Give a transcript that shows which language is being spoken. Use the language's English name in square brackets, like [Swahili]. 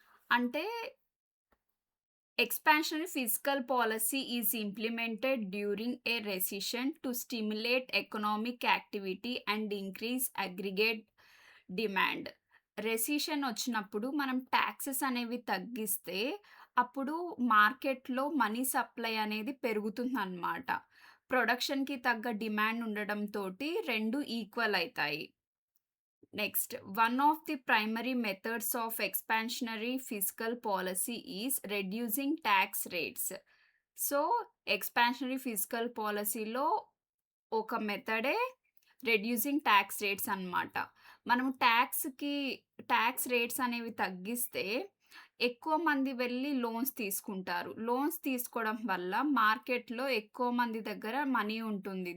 [English] అంటే expansionary fiscal policy is implemented during a recession to stimulate economic activity and increase aggregate demand. [Telugu] Recession వచ్చినప్పుడు మనం taxes అనేవి తగ్గిస్తే అప్పుడు మార్కెట్‌లో మనీ సప్లై అనేది పెరుగుతుందన్నమాట. ప్రొడక్షన్‌కి తగ్గ డిమాండ్ ఉండడంతోటి 2 ఈక్వల్ అయితాయి. [English] Next, one of the primary methods of expansionary fiscal policy is reducing tax rates. [Telugu] So, expansionary fiscal పాలిసీలో ఒక మెథడే రెడ్యూసింగ్ టాక్స్ రేట్స్ అన్నమాట. మనము టాక్స్ రేట్స్ అనేవి తగ్గిస్తే ఎక్కువ మంది వెళ్లి లోన్స్ తీసుకుంటారు. లోన్స్ తీసుకోవడం వల్ల మార్కెట్‌లో ఎక్కువ మంది దగ్గర మనీ ఉంటుంది.